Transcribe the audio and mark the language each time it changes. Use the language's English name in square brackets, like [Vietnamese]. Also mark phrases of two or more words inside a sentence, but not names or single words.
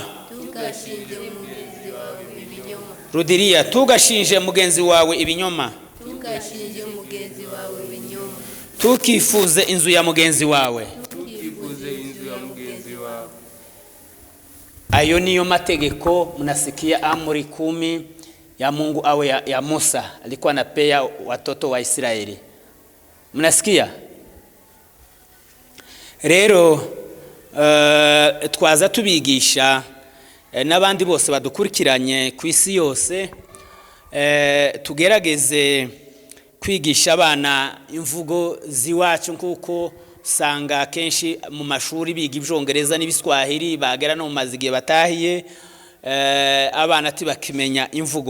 [Kinyarwanda] Tugashinje mugenzi wawe ibinyoma. Rudiria, tugashinje mugenzi wawe ibinyoma. Tugashinje mugenzi wawe ibinyoma. Tukifuze inzu ya mugenzi wawe. Tukifuze inzu ya mugenzi wawe. [Swahili] Ayo niyo mategeko mnasikia amri 10 ya Mungu awe ya Musa alikuwa anapea watoto wa Israeli. Mnasikia? [Kinyarwanda] Rero twaza tubigisha n'abandi bose badukurikiranye ku isi yose, tugerageze kwigisha abana imvugo ziwacu kuko usanga kenshi mu mashuri biga ibyongereza n'ibiswahili bagera no mu mazigiye batahiye, abana tibakimenya imvugo.